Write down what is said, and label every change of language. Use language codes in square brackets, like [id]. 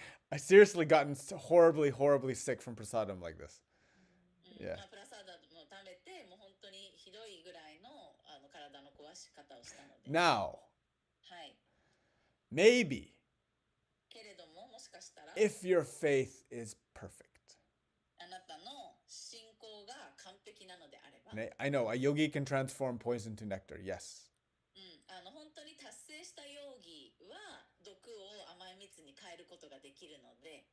[en] I seriously gotten horribly, horribly sick from prasadam like this. [ja] うん [en] Yeah. [ja] まあ、プラサーダも食べて、もう本当にひどいぐらいの、体の壊し方をしたので。 [en] Now, [ja] はい。 [en] maybe [ja] けれども、もしかしたら、 [en] if your faith is perfect. [ja] あなたの信仰が完璧なのであれば、 [en] I know a yogi can transform poison to nectar. Yes. [ja] うん、本当に達成したヨーギは毒を甘い蜜に変えることができるので、